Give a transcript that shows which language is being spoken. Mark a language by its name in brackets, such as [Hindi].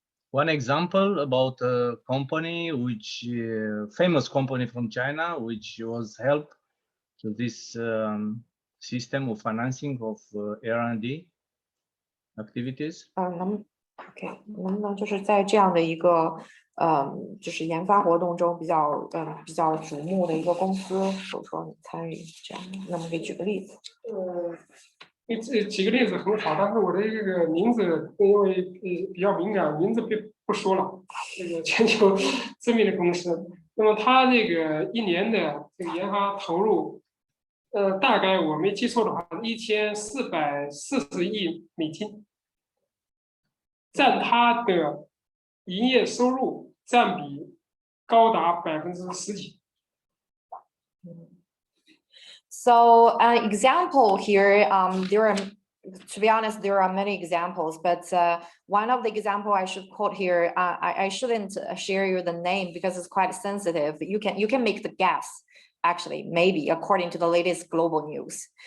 [English] One example about a company which famous company from China, which was help to this system of financing of R&D activities. [Chinese] OK， 能不能就是在这样的一个就是研发活动中比较瞩目的一个公司，比如说你参与这样，那么给举个例子。举个例子很好，但是我的这个名字因为比较敏感，名字不说了。这个全球知名的公司，那么它这个一年的这个研发投入，大概我没记错的话，1440亿美金，占它的营业收入占比高达10%几。 [English] So an example here, there are, to be honest, there are many examples, but one of the example I should quote here, I shouldn't share you the name because it's quite sensitive. You can make the guess, actually, maybe according to the latest global news.